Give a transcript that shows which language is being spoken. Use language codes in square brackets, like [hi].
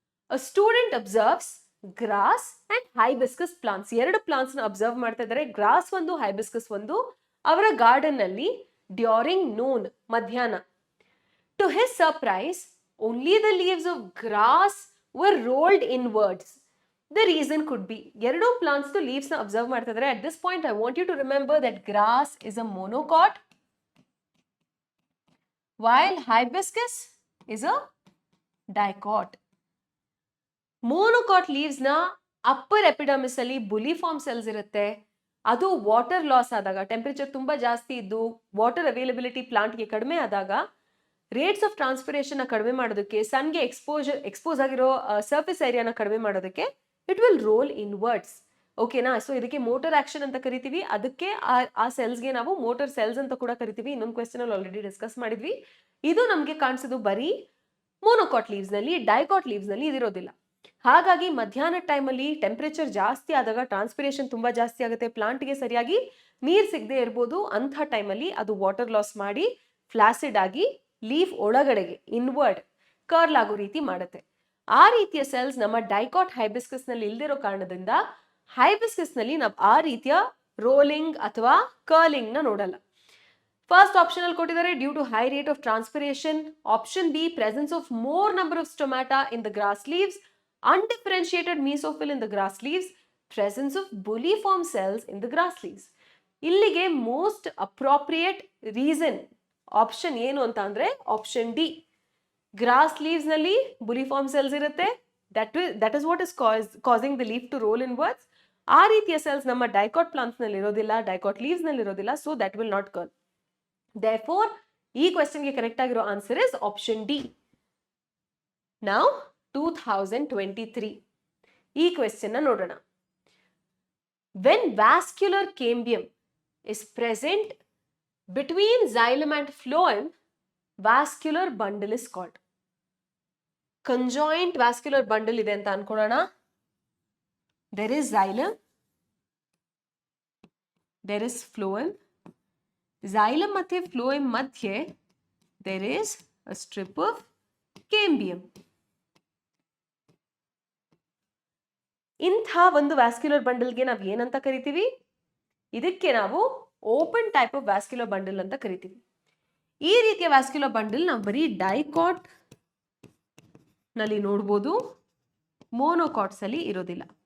[en] A student observes grass and hibiscus plants. [kn] ಎರಡು plants ನ observe ಮಾಡ್ತಾ ಇದ್ದಾರೆ, ಗ್ರಾಸ್ ಒಂದು, ಹೈಬಿಸ್ಕಸ್ ಒಂದು, ಅವರ ಗಾರ್ಡನ್ ನಲ್ಲಿ [en] during noon [kn] ಮಧ್ಯಾಹ್ನ. [en] To his surprise only the leaves of grass were rolled inwards. The reason could be, [kn] ಎರಡು plants to leaves ನ ಅಬ್ಸರ್ವ್ ಮಾಡ್ತಾ ಇದ್ದಾರೆ. [en] At this point I want you to remember that grass is a monocot while hibiscus is a dicot. [kn] monocot leaves ನ upper epidermis ಅಲ್ಲಿ bulliform cells ಇರುತ್ತೆ. ಅದು water loss ಆದಾಗ, temperature ತುಂಬಾ ಜಾಸ್ತಿ ಇದ್ದು ವಾಟರ್ ಅವೈಲಬಿಲಿಟಿ ಪ್ಲಾಂಟ್ಗೆ ಕಡಿಮೆ ಆದಾಗ ರೇಟ್ಸ್ ಆಫ್ ಟ್ರಾನ್ಸ್ಪಿರೇಷನ್ ಕಡಿಮೆ ಮಾಡೋದಕ್ಕೆ, ಸನ್ಗೆ ಎಕ್ಸ್ಪೋಸ್ ಆಗಿರೋ ಸರ್ಫೇಸ್ ಏರಿಯಾನ ಕಡಿಮೆ ಮಾಡೋದಕ್ಕೆ [en] It will roll inwards. [kn] ಓಕೆನಾ? ಸೊ ಇದಕ್ಕೆ ಮೋಟರ್ ಆಕ್ಷನ್ ಅಂತ ಕರಿತೀವಿ. ಅದಕ್ಕೆ ಆ ಸೆಲ್ಸ್ಗೆ ನಾವು ಮೋಟರ್ ಸೆಲ್ಸ್ ಅಂತ ಕೂಡ ಕರಿತೀವಿ. ಇನ್ನೊಂದು ಕ್ವೆಶ್ಚನ್ ಅಲ್ಲಿ ಆಲ್ರೆಡಿ ಡಿಸ್ಕಸ್ ಮಾಡಿದ್ವಿ. ಇದು ನಮಗೆ ಕಾಣಿಸೋದು ಬರೀ ಮೋನೋಕಾಟ್ ಲೀವ್ಸ್ ನಲ್ಲಿ, ಡೈಕಾಟ್ ಲೀವ್ಸ್ ನಲ್ಲಿ ಇದಿರೋದಿಲ್ಲ. ಹಾಗಾಗಿ ಮಧ್ಯಾಹ್ನ ಟೈಮಲ್ಲಿ ಟೆಂಪರೇಚರ್ ಜಾಸ್ತಿ ಆದಾಗ ಟ್ರಾನ್ಸ್ಪಿರೇಷನ್ ತುಂಬಾ ಜಾಸ್ತಿ ಆಗುತ್ತೆ, ಪ್ಲಾಂಟ್ಗೆ ಸರಿಯಾಗಿ ನೀರ್ ಸಿಗದೆ ಇರ್ಬೋದು. ಅಂಥ ಟೈಮಲ್ಲಿ ಅದು ವಾಟರ್ ಲಾಸ್ ಮಾಡಿ ಫ್ಲಾಸಿಡ್ ಆಗಿ ಲೀಫ್ ಒಳಗಡೆಗೆ ಇನ್ವರ್ಡ್ ಕರ್ಲ್ ಆಗೋ ರೀತಿ ಮಾಡುತ್ತೆ. ಆ ರೀತಿಯ ಸೆಲ್ಸ್ ನಮ್ಮ ಡೈಕಾಟ್ ಹೈಬಿಸ್ಕಸ್ ನಲ್ಲಿ ಇಲ್ದಿರೋ ಕಾರಣದಿಂದ ಹೈಬಿಸ್ಕಸ್ ನಲ್ಲಿ ನಾವು ಆ ರೀತಿಯ ರೋಲಿಂಗ್ ಅಥವಾ ಕರ್ಲಿಂಗ್ ನ ನೋಡಲ್ಲ. [en] first option [kn] ಅಲ್ಲಿ ಕೊಟ್ಟಿದ್ದಾರೆ [en] Due to high rate of transpiration. Option B presence of more number of stomata in the grass leaves, undifferentiated mesophil in the grass leaves, presence of bulliform cells in the grass leaves. [kn] ಇಲ್ಲಿಗೆ most appropriate reason option ಏನು ಅಂತ ಅಂದ್ರೆ option D. Gross leaves ನಲ್ಲಿ bulliform cells ಇರುತ್ತೆ. [en] That is what is causing the leaf to roll inwards. [kn] ಆ ರೀತಿಯ cells ನಮ್ಮ dicot plants ನಲ್ಲಿ ಇರೋದಿಲ್ಲ, ಡೈಕಾಟ್ ಲೀವ್ಸ್ ನಲ್ಲಿ ಇರೋದಿಲ್ಲ. [en] So that will not curl. [kn] Therefore ಈ ಕ್ವೆಶ್ಚನ್ಗೆ ಕರೆಕ್ಟ್ ಆಗಿರೋ answer [en] Is option D. [kn] Now 2023 ಈ ಕ್ವೆಶ್ಚನ್ ನೋಡೋಣ. [en] When vascular cambium is present between xylem and phloem, vascular bundle is called. [kn] Conjoint vascular bundle ಇದೆ ಅಂತ ಅನ್ಕೊಳ್ಳೋಣ. [en] There is xylem, there is phloem. xylem [kn] ಮತ್ತೆ phloem ಮಧ್ಯೆ [en] there is a strip of cambium. [kn] ಇಂಥ ಒಂದು vascular ಬಂಡಲ್ಗೆ ನಾವು ಏನಂತ ಕರಿತೀವಿ? ಇದಕ್ಕೆ ನಾವು open type of vascular bundle ಅಂತ ಕರಿತೀವಿ. ಈ ರೀತಿಯ ವ್ಯಾಸ್ಕ್ಯುಲರ್ ಬಂಡಲ್ ನಾವು ಬರೀ ಡೈಕಾಟ್ ನಲ್ಲಿ ನೋಡ್ಬೋದು, ಮೋನೋಕಾಟ್ಸ್ ಅಲ್ಲಿ ಇರೋದಿಲ್ಲ.